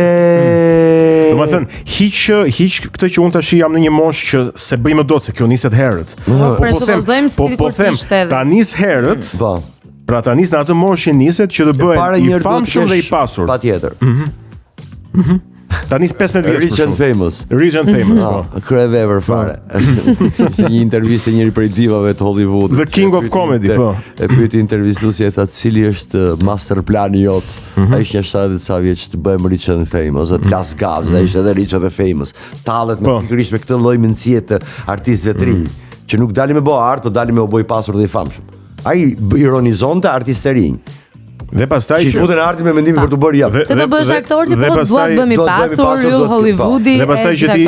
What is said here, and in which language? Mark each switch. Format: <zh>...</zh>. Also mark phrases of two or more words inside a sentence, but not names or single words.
<sq>Domethënë, hiq këtë që unë tash jam në një moshë që se bëj më dot se kjo niset herët. Po them, ta nis herët. Po. Pra ta nis në atë moshë niset që të bëhen I famshëm dhe I pasur. Patjetër. Ta nis 15 vjeç.</sq> <en>Rich and famous. Rich and famous.</en> <sq>Po. Kryevever fare. Ishte një intervistë njëri prej divave të Hollywood. The King of Comedy, po. E pyeti intervistuesi e tha cili është master plani jot. Ai ishte 70 ca vjeç të bëjmë</sq> <en>Rich and famous,</en> <sq>dhe plas gaz, ai ishte edhe</sq> <en>Rich and famous.</en> <sq>Tallet me pikërisht me këtë lloj mendësie të artistëve të rinj, që nuk dalin me bë art, po dalin me u bë I pasur dhe I famshëm. Ai ironizonte artistë të rinj. Dhe pastaj që futen arti me mendimin për të bërë jap. Se do bësh aktor ti po duat bëmi pasur, ju Hollywoodi. Dhe pastaj që ti</sq>